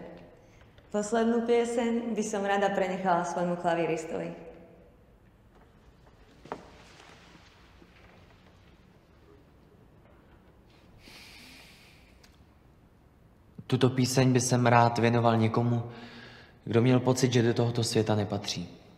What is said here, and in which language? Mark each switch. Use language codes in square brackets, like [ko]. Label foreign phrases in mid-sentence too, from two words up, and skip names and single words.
[sk] Poslednú pieseň by som rada prenechala svojmu klaviristovi. [cs] Tuto píseň by jsem rád věnoval někomu, kdo měl pocit, že do tohoto světa nepatří.